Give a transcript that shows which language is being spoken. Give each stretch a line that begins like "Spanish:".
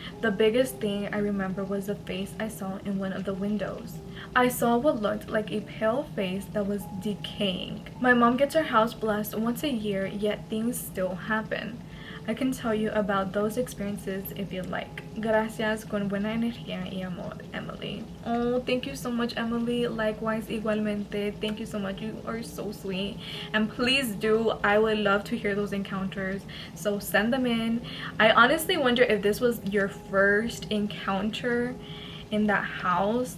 English: The biggest thing I remember was the face I saw in one of the windows. I saw what looked like a pale face that was decaying. My mom gets her house blessed once a year, yet things still happen. I can tell you about those experiences if you'd like.
Spanish: Gracias, con buena energía y amor, Emily.
English: Oh, thank you so much, Emily. Likewise, igualmente. Thank you so much. You are so sweet. And please do, I would love to hear those encounters. So send them in. I honestly wonder if this was your first encounter in that house.